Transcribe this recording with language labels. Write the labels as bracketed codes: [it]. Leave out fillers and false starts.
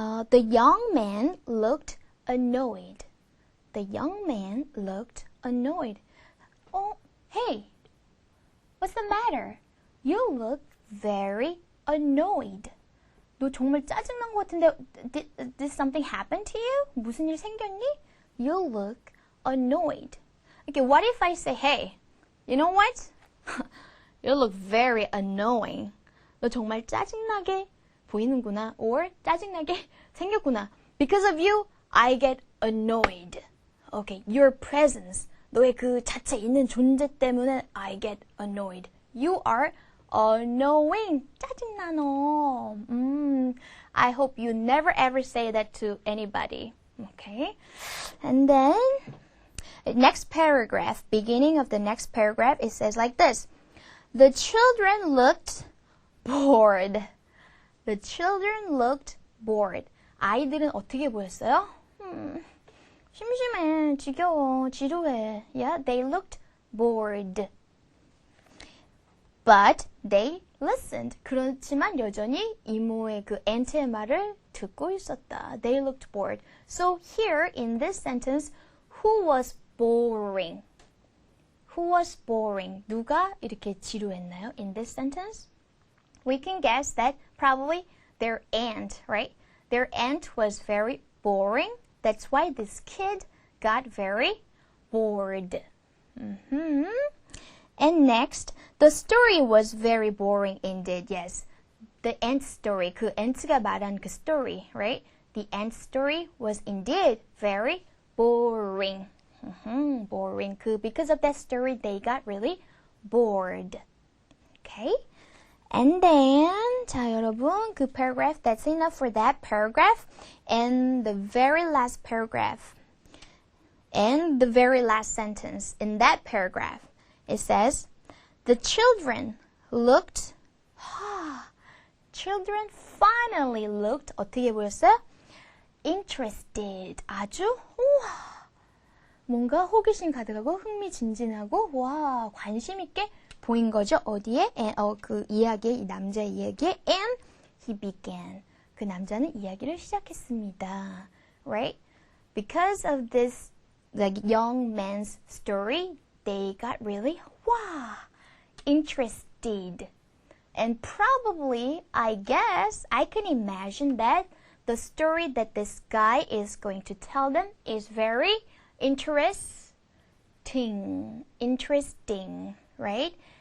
[en] The young man looked annoyed. The young man looked annoyed. Oh, hey. What's the matter? You look very annoyed. [ko] 너 정말 짜증난 것 같은데 [en] did something happen to you? [ko] 무슨 일 생겼니? [en] You look annoyed. Okay, what if I say, hey, you know what? You look very annoying. [ko] 너 정말 짜증나게 보이는구나. Or 짜증나게 생겼구나. [en] Because of you, I get annoyed. Okay, your presence. [ko] 너의 그 자체 있는 존재 때문에 [en] I get annoyed. You are annoying. [ko] 짜증나 너. [en] I hope you never ever say that to anybody. Okay? And then, next paragraph, beginning of the next paragraph, it says like this. The children looked bored. The children looked bored. [ko] 아이들은 어떻게 보였어요? 심심해, 지겨워, 지루해. [en] Yeah, they looked bored. But they listened. [ko] 그렇지만 여전히 이모의 그 앤트의 말을 듣고 있었다. [en] They looked bored. So here in this sentence, who was boring? Who was boring? [ko] 누가 이렇게 지루했나요? [en] In this sentence, we can guess that probably their aunt, right? Their aunt was very boring. That's why this kid got very bored. And next, the story was very boring indeed. Yes, the ant story. [ko] 그 ant가 말한 그 story, right? [en] The ant story was indeed very boring. Boring. Because of that story, they got really bored. Okay? And then, [ko] 자 여러분, 그 [en] paragraph, that's enough for that paragraph. And the very last paragraph. And the very last sentence in that paragraph. It says, the children looked, children finally looked, [ko] 어떻게 보였어요? [en] Interested. [ko] 아주, 뭔가 호기심 가득하고 흥미진진하고, 와, 관심 있게 보인 거죠. 어디에? 그 이야기에, 이 남자의 이야기에. [en] And he began. [ko] 그 남자는 이야기를 시작했습니다. [en] Right? Because of this young man's story, they got really, interested. And probably, I guess, I can imagine that the story that this guy is going to tell them is very interesting, right?